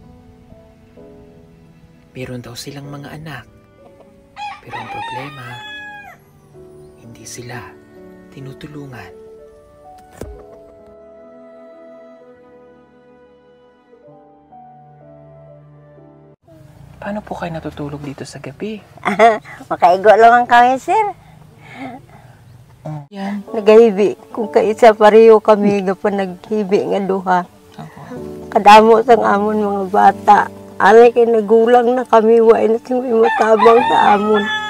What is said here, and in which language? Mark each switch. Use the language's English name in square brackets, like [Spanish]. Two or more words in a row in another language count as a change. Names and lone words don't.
[Filipino] Meron daw silang mga anak, pero ang problema, hindi sila tinutulungan. Paano po kayo natutulog dito sa gabi? [Hiligaynon] Makaigo lang kami, sir. Yan. Nagahibi. Kung kaisa pareho kami, nga pa naghibi nga duha. Kadamo sang amon mga bata. Alay kay nagulang na kami, waay na sing may matabang sa amon.